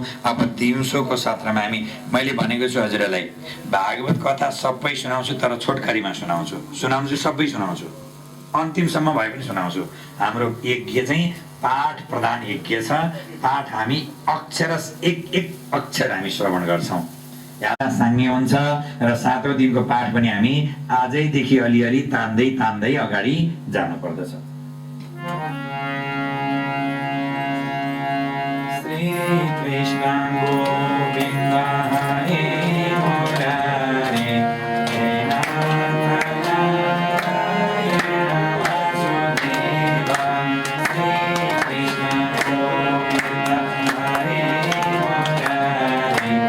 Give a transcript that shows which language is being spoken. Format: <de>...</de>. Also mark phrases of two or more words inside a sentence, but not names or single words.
<ne>अब दिउँसोको सत्रमा मैले भनेको छु हजुरहरूलाई भागवत कथा सबै सुनाउँछु, तर छोटकरीमा सुनाउँछु सबै सुनाउँछु, अन्तिमसम्म भए पनि सुनाउँछु। हाम्रो यज्ञ चाहिँ पाठ प्रधान यज्ञ छ। पाठ हामी अक्षर एक अक्षर हामी श्रवण गर्छौँ, यहाँ साङ्गे हुन्छ र 7औं दिनको पाठ पनि हामी आजैदेखि अलिअलि तान्दै अगाडि जानु पर्दछ।</ne> <sa>श्री कृष्ण गोविन्द हरे मुरारे हे नाथ नारायण वासुदेव, श्री कृष्ण गोविन्द हरे मुरारे</sa>